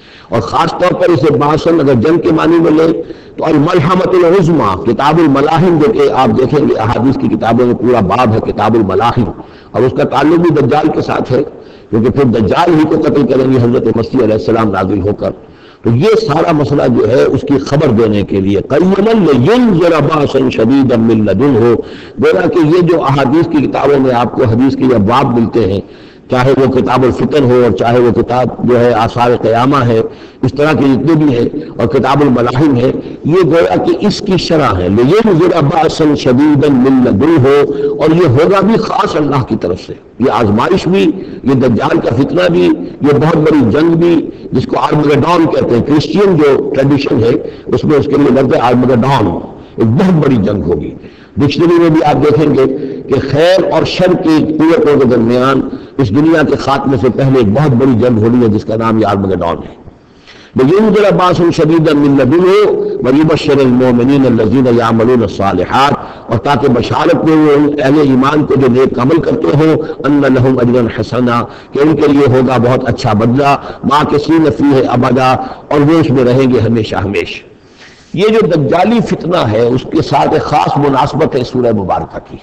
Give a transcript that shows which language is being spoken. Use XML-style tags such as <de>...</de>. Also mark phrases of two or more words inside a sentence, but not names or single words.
<ur>اور خاص طور پر اسے باسن اگر جنگ کے معنی میں لیں تو</ur> <ar>الملحمۃ العظمیٰ، کتاب الملاحم</ar> <ur>جو کہ آپ دیکھیں گے احادیث کی کتابوں میں پورا باب ہے</ur> <ar>کتاب الملاحم،</ar> <ur>اور اس کا تعلق بھی دجال کے ساتھ ہے، کیونکہ پھر دجال ہی کو قتل کریں گے حضرت مسیح</ur> <ar>علیہ السلام</ar> <ur>نازل ہو کر. تو یہ سارا مسئلہ جو ہے اس کی خبر دینے کے لیے</ur> <ar>قیما لینذر باسا شدیدا من لدنہ،</ar> <ur>گویا کہ یہ جو احادیث کی کتابوں میں آپ کو حدیث کے ابواب ملتے ہیں، چاہے وہ</ur> <ar>کتاب الفتن</ar> <ur>ہو اور چاہے وہ کتاب جو ہے آثار قیامہ ہے، اس طرح کے جتنے بھی ہیں، اور</ur> <ar>کتاب الملاحم</ar> <ur>ہے، یہ گویا کہ اس کی شرح ہے</ur> <ar>لینذر باسا شدیدا من لدنہ،</ar> <ur>اور یہ ہوگا بھی خاص اللہ کی طرف سے. یہ آزمائش بھی، یہ دجال کا فتنہ بھی، یہ بہت بڑی جنگ بھی جس کو آرمگڈون کہتے ہیں، کرسچین جو ٹریڈیشن ہے اس میں اس کے لیے لفظ آرمگڈون، ایک بہت بڑی جنگ ہوگی. ڈکشنری میں بھی آپ دیکھیں گے کہ خیر اور شر کی قوتوں کے درمیان اس دنیا کے خاتمے سے پہلے ایک بہت بڑی جنگ ہو رہی ہے جس کا نام یہ آرمگڈون ہے.</ur> <ar>لینذر باسا شدیدا من لدنہ ویبشر المؤمنین الذین یعملون الصالحات،</ar> <ur>اور تاکہ بشارت میں وہ اہل ایمان کو جو نیک عمل کرتے ہوں</ur> <ar>ان لہم اجرا حسنا،</ar> <ur>کہ ان کے لیے ہوگا بہت اچھا بدلہ،</ur> <ar>ماکثین فیہ ابدا،</ar> <ur>اور وہ اس میں رہیں گے ہمیشہ ہمیشہ. یہ جو دجالی فتنہ ہے اس کے ساتھ ایک خاص مناسبت ہے سورہ مبارکہ کی.</ur>